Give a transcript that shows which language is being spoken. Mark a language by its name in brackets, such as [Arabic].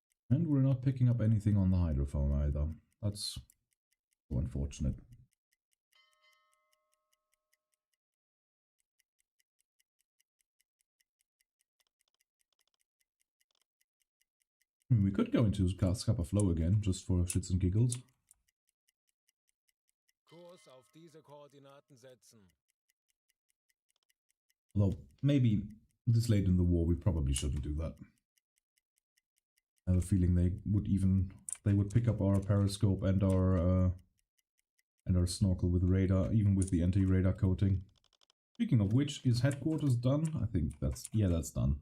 [English] And we're not picking up anything on the hydrophone either. That's so unfortunate. I mean, we could go into Scupper Flow again, just for shits and giggles. [German] Kurs auf diese Koordinaten setzen. [English] Although, maybe this late in the war we probably shouldn't do that. I have a feeling they would pick up our periscope and our snorkel with radar, even with the anti-radar coating. Speaking of which, is headquarters done? I think that's done.